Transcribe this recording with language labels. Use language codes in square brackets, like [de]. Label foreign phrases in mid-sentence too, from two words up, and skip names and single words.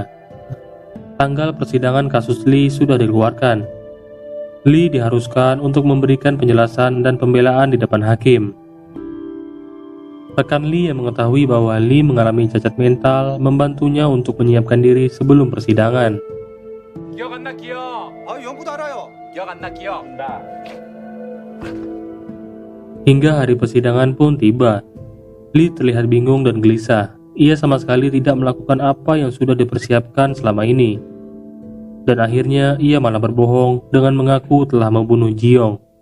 [id] Tanggal persidangan kasus Lee sudah dikeluarkan. Lee diharuskan untuk memberikan penjelasan dan pembelaan di depan hakim. Rekan Lee yang mengetahui bahwa Lee mengalami cacat mental membantunya untuk menyiapkan diri sebelum persidangan. [ko] 기억 안 나 기억. 영구도 알아요. 기억 안 나 기억. [id] Hingga hari persidangan pun tiba. Lee terlihat bingung dan gelisah. Ia sama sekali tidak melakukan apa yang sudah dipersiapkan selama ini. Dan akhirnya ia malah berbohong dengan mengaku telah membunuh Jiong.